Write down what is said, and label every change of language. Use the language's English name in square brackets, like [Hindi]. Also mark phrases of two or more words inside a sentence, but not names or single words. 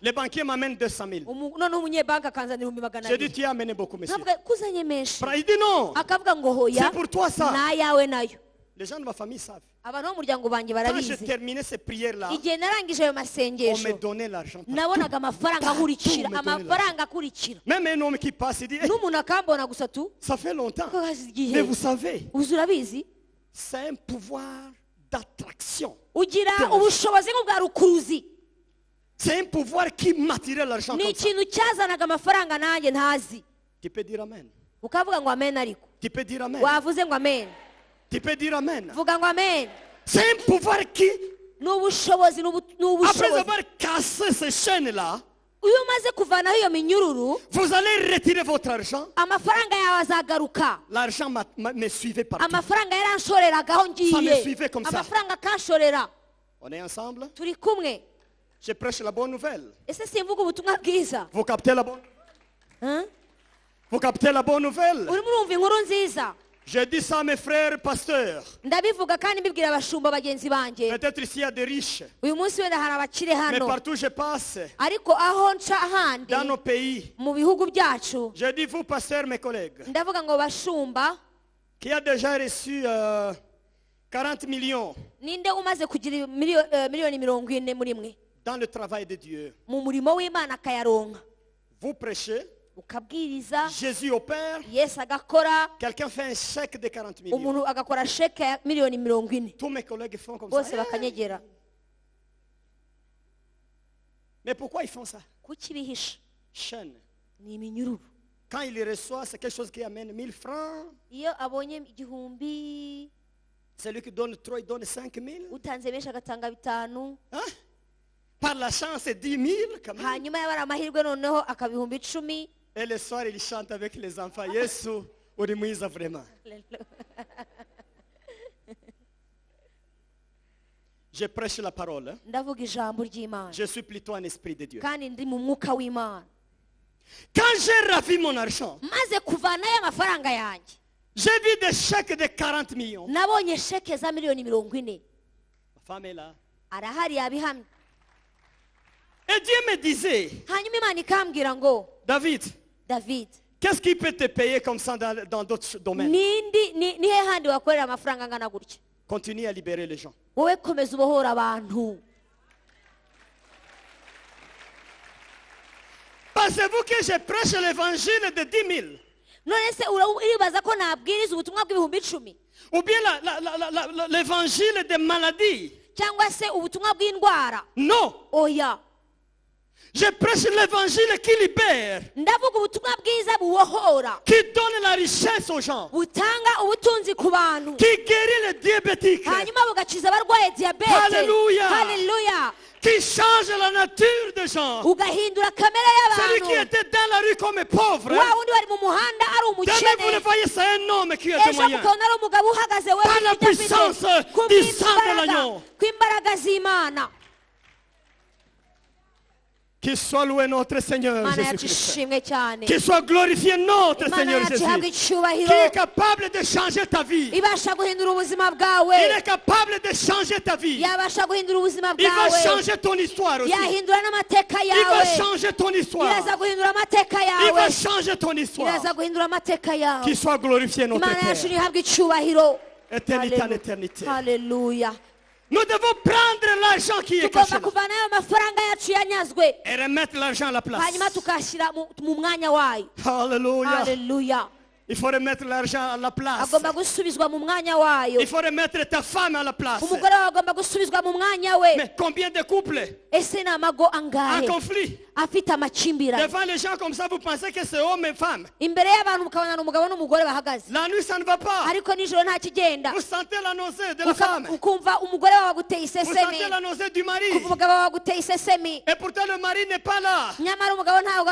[French] Le banquier m'amène 200 000. [Kinyarwanda] noneho umunyebanki akanzanira ibihumbi magana [French] J'ai dit, [Kinyarwanda] abiri [French] tu as amené beaucoup, monsieur. [Kinyarwanda] nkavuga kuzanye menshi [French] Il dit non. [Kinyarwanda] akavuga ngo hoya [French] C'est pour toi ça. [Kinyarwanda] nayawe nayo [French] Les gens de ma famille savent. [Kinyarwanda] abantu bo mu muryango banjye [French] Quand j'ai [Kinyarwanda] barabizi [French] terminé ces prières-là, [Kinyarwanda] igihe narangije ayo [French] on me [Kinyarwanda] masengesho [French] donnait l'argent. [Kinyarwanda] nabonaga amafaranga akurikira [French] me donne [Kinyarwanda] amafaranga akurikira [French] Même un homme qui passe, il dit, eh, [Kinyarwanda] n'umuntu akambona gusa tu [French] ça fait longtemps. [Kinyarwanda] ko hashize igihe [French] Mais vous savez, [Kinyarwanda] uzi urabizi [French] c'est un pouvoir d'attraction. [Kinyarwanda] ugira ubushobozi nk'ubwa rukuruzi [French] C'est un pouvoir qui m'attirait l'argent [Kinyarwanda] ni [French] comme ça. [Kinyarwanda] ikintu cyazanaga amafaranga nanjye ntazi [French] Tu peux dire amen. [Kinyarwanda] ukavuga ngo amen ariko [French] Tu peux dire amen. [Kinyarwanda] wavuze ngo amen [French] Tu peux dire amen. [Kinyarwanda] vuga ngo amen [French] C'est un pouvoir qui, [Kinyarwanda] ni ubushobozi ni [French] après [Kinyarwanda] ubushobozi [French] avoir cassé ces chaînes-là, [Kinyarwanda] iyo umaze kuvanaho iyo minyururu [French] vous allez retirer votre argent. [Kinyarwanda] amafaranga yawe azagaruka [French] L'argent me suivait partout. [Kinyarwanda] amafaranga yaranshoreragaho [French] Ça me [Kinyarwanda] ngiye [French] suivait comme ça. [Kinyarwanda] amafaranga akanshorera [French] On est ensemble. [Kinyarwanda] turi kumwe [French] Je prêche la bonne nouvelle. [Kinyarwanda] ese simvuga ubutumwa bwiza [French] Vous captez la bonne, Hein? vous captez la bonne nouvelle. [Kinyarwanda] urimo urumva inkuru nziza [French] Je dis ça à mes frères pasteurs. [Kinyarwanda] ndabivuga kandi mbibwira abashumba bagenzi banjye [French] Peut-être ici il y a des riches. [Kinyarwanda] uyu munsi wenda hari abakire [French] Mais [Kinyarwanda] hano [French] partout où je passe, [Kinyarwanda] ariko aho nca ahandi [French] dans nos pays, [Kinyarwanda] mu bihugu byacu [French] je dis vous pasteurs, mes collègues, [Kinyarwanda] ndavuga ngo bashumba [French] qui a déjà reçu 40 millions [Kinyarwanda] ninde umaze kugira miliyoni 40 muri mwe [French] dans le travail de Dieu. [Kinyarwanda] mu murimo w'imana akayaronka [French] Vous prêchez, [Kinyarwanda] ukabwiriza [French] Jésus opère, [Kinyarwanda] yesu agakora [French] quelqu'un fait un chèque de 40 millions. [Kinyarwanda] umuntu agakora sheke ya miliyoni 40 [French] Tous mes collègues font comme [Kinyarwanda] bose [French] ça. [Kinyarwanda] bakanyegera [French] Mais pourquoi ils font ça? [Kinyarwanda] kuki bihisha [French] Chaîne. [Kinyarwanda] ni iminyururu [French] Quand il reçoit, c'est quelque chose qui amène 1000 francs. [Kinyarwanda] iyo abonye igihumbi [French] Celui qui donne 3, il donne 5000. [Kinyarwanda] utanze benshi agatanga bitanu [French] Hein? Par la chance, c'est 10 000 quand même. [Kinyarwanda] hanyuma yabara amahirwe noneho akabihumbi 10. [French] Et le soir, il chante avec les enfants. [Kinyarwanda] Yesu, uri mwiza [French] vraiment. Je prêche la parole. [Kinyarwanda] ndavuga ijambo ry'Imana [French] Je suis plutôt un esprit de Dieu. [Kinyarwanda] kandi ndi mu mwuka w'Imana. [French] Quand j'ai ravi mon argent, [Kinyarwanda] maze kuvanayo amafaranga yanjye [French] j'ai vu des chèques de 40 millions. [Kinyarwanda] nabonye sheke za miliyoni 40. [French] Ma femme est là. [Kinyarwanda] arahari yabihamye. [French] Et Dieu me disait, [Kinyarwanda] hanyuma Imana ikambwira ngo David, David [French] qu'est-ce qui peut te payer comme ça dans d'autres domaines? [Kinyarwanda] ni he handi wakorera amafaranga angana gutya? [French] Continue à libérer les gens. [Kinyarwanda] wowe komeza ubohora abantu. [French] Pensez-vous que je prêche l'évangile de 10 000? [Kinyarwanda] none se uribaza ko nabwiriza ubutumwa bw'ibihumbi 10 [French] Ou bien l'évangile des maladies? [Kinyarwanda] cyangwa se ubutumwa bw'indwara? [French] Non. [Kinyarwanda] oya, [French] Je prêche l'évangile qui libère, [Kinyarwanda] ndavuga ubutumwa bwiza bubohora, [French] qui donne la richesse aux gens, [Kinyarwanda] butanga ubutunzi ku bantu, [French] qui guérit les diabétiques, [Kinyarwanda] hanyuma bugakiza abarwaye diyabete. Hallelujah. Haleluya. [French] qui change la nature des gens. [Kinyarwanda] ugahindura kamere [French] Celui qui [Kinyarwanda] y'abantu. [French] était dans la rue comme pauvre, [Kinyarwanda] wa wundi wari mu muhanda ari [French] demain vous le [Kinyarwanda] umukene, [French] voyez, c'est un homme qui est [Kinyarwanda] ejo [French] moyen. [Kinyarwanda] mukabona ari umugabo uhagaze we [French] Par la [Kinyarwanda] n'ibyo afite, [French] puissance [Kinyarwanda] ku [French] du sang de [Kinyarwanda] bw'imbaraga, [French] l'agneau. [Kinyarwanda] kw'imbaraga z'Imana. [French] Qu'il soit loué notre Seigneur [Kinyarwanda] Imana yacu [French] Jésus-Christ. [Kinyarwanda] ishimwe cyane. [French] Qu'il soit glorifié notre [Kinyarwanda] Imana [French] Seigneur [Kinyarwanda] yacu [French] Jésus. [Kinyarwanda] ihabwe [French] Qui [Kinyarwanda] icyubahiro, [French] est capable de changer ta vie. [Kinyarwanda] ibasha guhindura ubuzima [French] Il [Kinyarwanda] bwawe, [French] est capable de changer ta vie. [Kinyarwanda] yabasha guhindura ubuzima [French] Il va [Kinyarwanda] bwawe, [French] changer ton histoire aussi. [Kinyarwanda] yahindura n'amateka [French] Il va [Kinyarwanda] yawe, [French] changer ton histoire. [Kinyarwanda] iraza guhindura amateka [French] Il [Kinyarwanda] yawe, [French] va changer ton histoire. [Kinyarwanda] iraza guhindura amateka yawe. [French] Qu'il soit glorifié notre [Kinyarwanda] Imana yacu [French] Père. [Kinyarwanda] ihabwe icyubahiro. [French] Éternité en éternité. [Kinyarwanda] Haleluya. [French] Nous devons prendre l'argent qui est caché [Kinyarwanda] tugomba [French] là [Kinyarwanda] kuvanayo amafaranga yacu yanyazwe, [French] et remettre l'argent à la place. [Kinyarwanda] hanyuma tukashyira mu mwanya wayo. [French] Alléluia. [Kinyarwanda] Haleluya. [French] Il faut remettre l'argent à la place. [Kinyarwanda] agomba gusubizwa mu mwanya wayo. [French] Il faut remettre ta femme à la place. [Kinyarwanda] umugore wawe agomba gusubizwa mu mwanya we. [French] Mais combien de couples [Kinyarwanda] ese ni amago [French] en [Kinyarwanda] angahe [French] conflit? [Kinyarwanda] afite amakimbirane? [French] Devant les gens comme ça, vous pensez que c'est homme et femme. [Kinyarwanda] imbere y'abantu mukabona ni umugabo n'umugore bahagaze, [French] La nuit, ça ne va pas. [Kinyarwanda] ariko nijoro nta kigenda. [French] Vous sentez la nausée de la femme. [Kinyarwanda] ukumva umugore wawe aguteye [French] Vous sentez [Kinyarwanda] isesemi, [French] la nausée du mari. [Kinyarwanda] ukumva umugabo wawe aguteye isesemi, [French] Et pourtant, le mari n'est pas là. [Kinyarwanda] nyamara umugabo ntabwo,